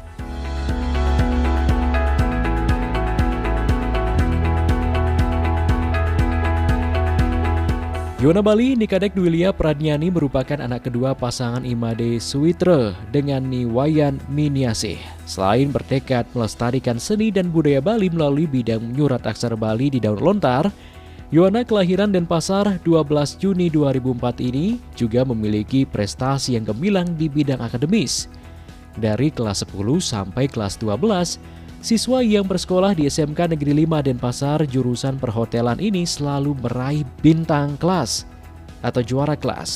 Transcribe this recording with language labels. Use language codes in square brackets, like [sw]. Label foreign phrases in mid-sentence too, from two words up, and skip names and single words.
[id] Yona Bali, Nikadek Dwilia Pradnyani merupakan anak kedua pasangan Imade Suwitra dengan Niwayan Miniasih. Selain bertekad melestarikan seni dan budaya Bali melalui bidang nyurat aksara Bali di daur lontar, Yona kelahiran Denpasar 12 Juni 2004 ini juga memiliki prestasi yang gemilang di bidang akademis. Dari kelas 10 sampai kelas 12, siswa yang bersekolah di SMK Negeri 5 Denpasar jurusan perhotelan ini selalu meraih bintang kelas atau juara kelas.